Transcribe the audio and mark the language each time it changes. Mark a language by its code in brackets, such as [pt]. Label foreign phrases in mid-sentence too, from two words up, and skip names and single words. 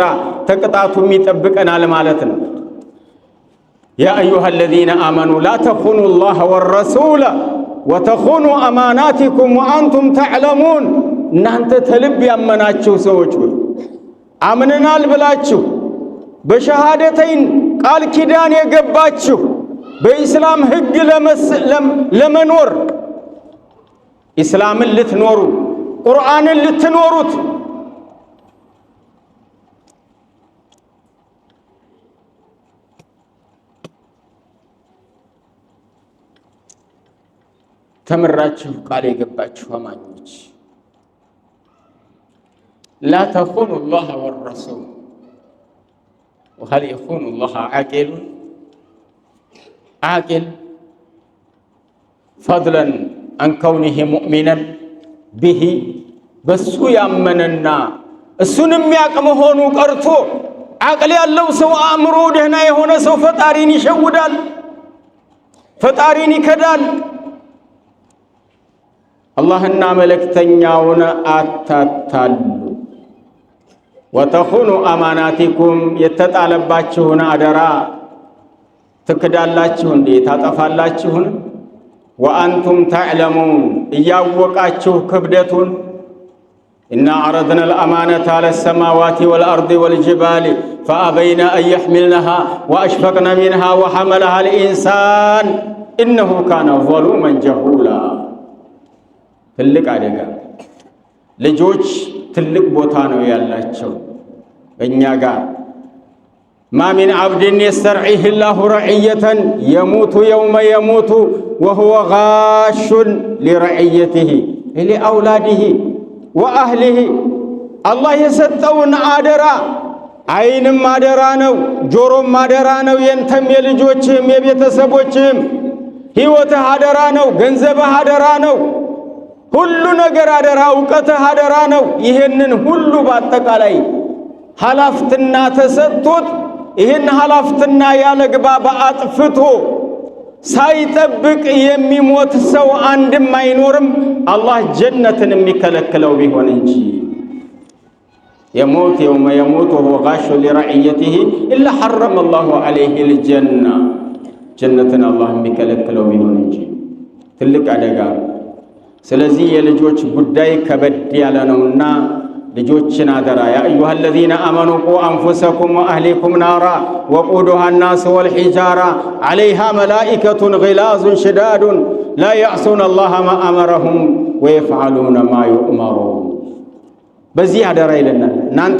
[am] ተቅጣቱም ይጠብቀናል ማለት ነው። [ar] يا أيها الذين آمنوا لا تخونوا الله والرسول وتخونوا أماناتكم وأنتم تعلمون። [am] እናንተ ተልብ ያመናችሁ ሰዎች ሆይ አምነናል ብላችሁ በሸሃደተይን ቃል ኪዳን የገባችሁ በኢስላም ህግ ለመኖር ኢስላምን ልትኖሩ ቁርአንን ልትኖሩት ተመራችሁ ቃል የገባችሁ አማኞች [ar] لا تخونوا الله والرسول وهل يخون الله عاقل فضلا عن كونه مؤمنا به [am] በሱ ያመነና እሱን የሚያውቅ መሆኑ ቀርቶ አቅል ያለው ሰው አእምሮ ደህና የሆነ ሰው ፈጣሪን ይሸውዳል፣ ፈጣሪን ይከዳል። አላህና መልእክተኛውን አታታሉ። [ar] وتخونوا أماناتكم [am] የተጣለባችሁን አደራ ትክዳላችሁ እንዴ? [ar] ታጠፋላችሁን? وأنتم تعلمون [am] እያወቃችሁ ክብደቱን [ar] إنا عرضنا الأمانة على السماوات والأرض والجبال فأبين أن يحملنها وأشفقن منها وحملها الإنسان إنه كان ظلوما جهولا [am] ትልቅ አደጋ ልጆች ትልቅ ቦታ ነው ያላቸው እኛ ጋር [ar] ما من عبد يسترعيه الله رعية يموت يوم يموت وهو غاش لرعيته لأولاده وأهله الله يسطون [am] አደራ አይንም አደራ ነው ጆሮም አደራ ነው የንተም የልጆችም የቤተሰቦችም ህይወትህ አደራ ነው ገንዘብህ አደራ ነው ሁሉ ነገር አደራ ዕውቀትህ አደራ ነው ይሄንን ሁሉ በአጠቃላይ ሐላፍትና ተሰጥቶት ይሄን ሐላፍትና ያለግባባ አጥፍቶ ሳይጠብቅ የሚሞት ሰው አንድም አይኖርም አላህ ጀነትን የሚከለክለው ቢሆን እንጂ [ar] يموت يوم يموت وهو غاش لرعيته إلا حرم الله عليه الجنة جنة الله [am] የሚከለክለው ቢሆን እንጂ ትልቅ አደጋ ስለዚህ የልጆች ጉዳይ ከበድ ያለ ነውና ልጆችን አደራ [ar] يا أيها الذين آمنوا قوا أنفسكم وأهليكم نارا وقودها الناس والحجارة عليها ملائكة غلاظ شداد لا يعصون الله ما أمرهم ويفعلون ما يؤمرون [am] በዚህ አደራ ይለናል እናንተ